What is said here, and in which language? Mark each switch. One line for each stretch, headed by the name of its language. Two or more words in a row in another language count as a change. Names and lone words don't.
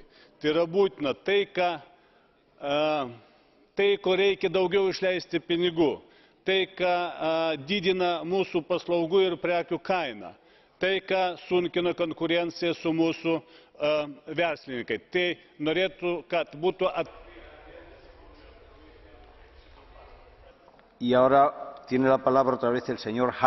Lithuanian: Tai yra būtina tai, ko reikia daugiau išleisti pinigų, tai, ką didina mūsų paslaugų ir prekių kainą, tai, ką sunkina konkurenciją su mūsų verslininkai. Tai norėtų, kad būtų
Spanish: Y ahora tiene la palabra otra vez el señor